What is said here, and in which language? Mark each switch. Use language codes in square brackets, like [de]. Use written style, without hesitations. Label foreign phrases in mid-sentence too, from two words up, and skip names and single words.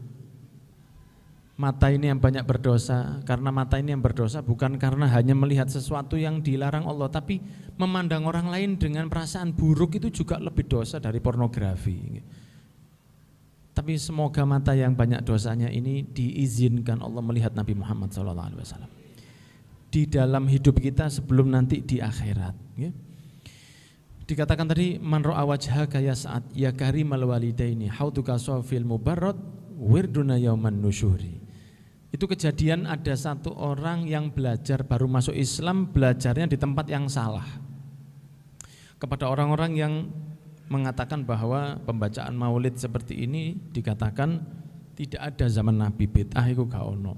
[id] Mata ini yang banyak berdosa, karena mata ini yang berdosa bukan karena hanya melihat sesuatu yang dilarang Allah, tapi memandang orang lain dengan perasaan buruk itu juga lebih dosa dari pornografi. Tapi semoga mata yang banyak dosanya ini diizinkan Allah melihat Nabi Muhammad SAW di dalam hidup kita sebelum nanti di akhirat. Dikatakan tadi, [ar] من رأى وجهك يسعد يا كريم الوالدين حوضك الصافي المبرد وردنا يوم النشور. [id] Itu kejadian ada satu orang yang belajar baru masuk Islam, belajarnya di tempat yang salah. Kepada orang-orang yang mengatakan bahwa pembacaan maulid seperti ini dikatakan tidak ada zaman Nabi, bid'ah itu [jv] gak ono.